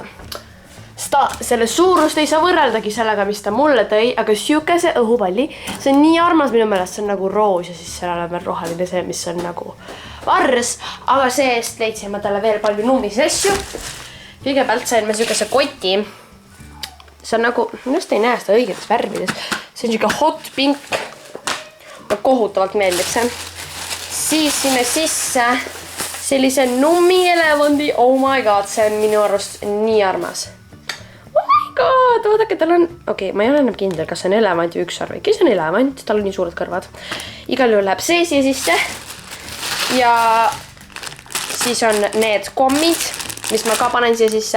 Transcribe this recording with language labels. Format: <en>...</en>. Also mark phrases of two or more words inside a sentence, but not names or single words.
<et>Selle suurust ei saa võrreldagi sellega, mis ta mulle tõi, aga siukese õhupalli, see on nii armas minu meelest, see on nagu roos ja siis seal on veel roheline see, mis on nagu vars, aga see-eest leidsin ma talle veel palju nuumisi asju. Kõigepealt sain ma siukese koti, see on nagu, just ei näe seda õigetes värvides, see on siuke</et> <en>hot pink,</en> <et>kohutavalt meeldib see. Siis sinne sisse sellise nummielevondi,</et> <en>oh my god,</en> <et>see on minu arust nii armas. Vaadake, tal on... Okei, ma ei ole enam kindel, kas see on elevant ja ükssarv. Kes on elevant? Tal on nii suured kõrvad. Igal juhul läheb see siia sisse. Ja siis on need kommid, mis ma ka panen siia sisse.</et>